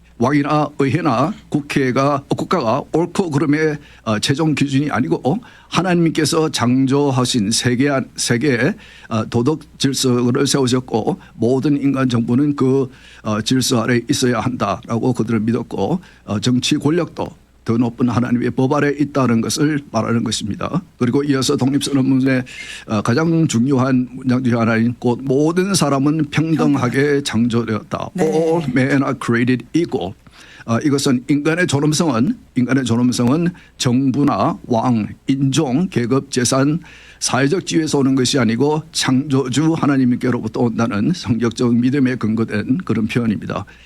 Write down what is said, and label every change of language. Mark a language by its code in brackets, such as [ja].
[ko] 왕이나 의회나 국가가 옳고 그름의 최종 기준이 아니고 하나님께서 창조하신 세계의 도덕 질서를 세우셨고 모든 인간 정부는 그 질서 아래 있어야 한다라고 그들을 믿었고 정치 권력도 더 높은 하나님의 법 아래 있다는 것을 말하는 것입니다. 그리고 이어서 독립선언문의 가장 중요한 문장 중 하나인 곧 모든 사람은 평등하게 창조되었다. 네. [en] All men are created equal. [ko] 이것은 인간의 존엄성은 정부나 왕, 인종, 계급, 재산, 사회적 지위에서 오는 것이 아니고 창조주 하나님께로부터 온다는 성격적 믿음에 근거된 그런 표현입니다.